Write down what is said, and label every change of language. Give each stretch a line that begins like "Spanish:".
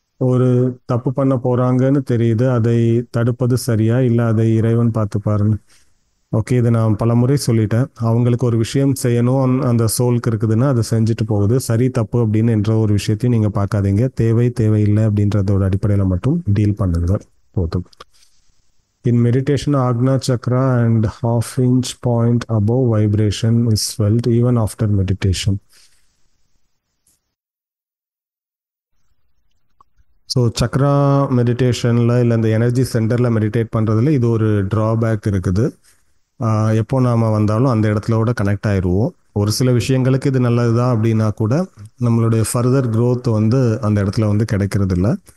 Tamil: ஒரு தப்பு பண்ண போகிறாங்கன்னு தெரியுது, அதை தடுப்பது சரியா இல்லை அதை இறைவன் பார்த்துப்பாருன்னு? ஓகே, இதை நான் பல முறை சொல்லிட்டேன். அவங்களுக்கு ஒரு விஷயம் செய்யணும், அந்த சோலுக்கு இருக்குதுன்னா அதை செஞ்சுட்டு போகுது. சரி தப்பு அப்படின்னு என்ற ஒரு விஷயத்தையும் நீங்கள் பார்க்காதீங்க. தேவையில்லை அப்படின்றதோட அடிப்படையில் மட்டும் டீல் பண்ணுங்க போதும்.
English: In meditation Ajna chakra and half inch point above vibration is felt even after meditation.
Tamil: So Chakra மெடிடேஷனில் இல்லை இந்த எனர்ஜி சென்டரில் மெடிடேட் பண்ணுறதுல இது ஒரு ட்ராபேக் இருக்குது. எப்போ நாம் வந்தாலும் அந்த இடத்துல கூட கனெக்ட் ஆயிடுவோம். ஒரு சில விஷயங்களுக்கு இது நல்லதுதான் அப்படின்னா கூட நம்மளுடைய ஃபர்தர் growth வந்து அந்த இடத்துல வந்து கிடைக்கிறது இல்ல.